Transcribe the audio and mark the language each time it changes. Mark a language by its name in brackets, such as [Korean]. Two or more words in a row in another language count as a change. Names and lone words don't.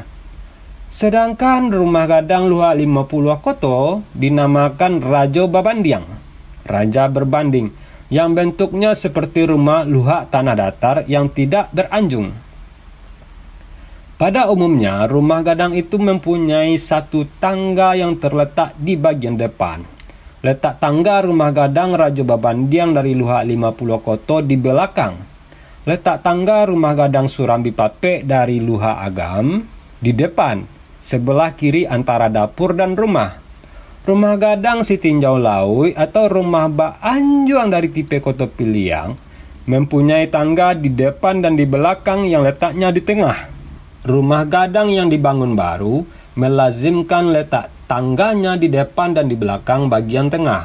[Indonesian] Sedangkan rumah gadang Luha 50 Koto dinamakan Rajo Babandiang, Raja Berbanding, yang bentuknya seperti rumah Luha Tanah Datar yang tidak beranjung. Pada umumnya, rumah gadang itu mempunyai satu tangga yang terletak di bagian depan. Letak tangga rumah gadang Rajo Babandiang dari Luha 50 Koto di belakang. Letak tangga rumah gadang Surambi Pape dari Luha Agam di depan, sebelah kiri antara dapur dan rumah. Rumah gadang si tinjau laui atau rumah Baanjuang dari tipe Kotopiliang mempunyai tangga di depan dan di belakang yang letaknya di tengah. Rumah gadang yang dibangun baru melazimkan letak tangganya di depan dan di belakang bagian tengah.